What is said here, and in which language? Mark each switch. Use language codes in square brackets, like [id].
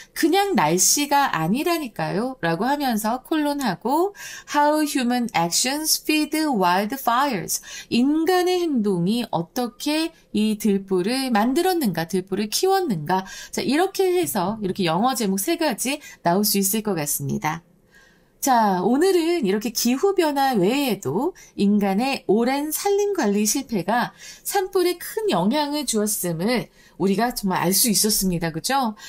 [ko] 그냥 날씨가 아니라니까요. 라고 하면서 콜론하고 [en] How human actions feed wildfires. [ko] 인간의 행동이 어떻게 이 들불을 만들었는가, 들불을 키웠는가. 자, 이렇게 해서 이렇게 영어 제목 세 가지 나올 수 있을 것 같습니다. 자, 오늘은 이렇게 기후변화 외에도 인간의 오랜 산림관리 실패가 산불에 큰 영향을 주었음을 우리가 정말 알 수 있었습니다. 그죠?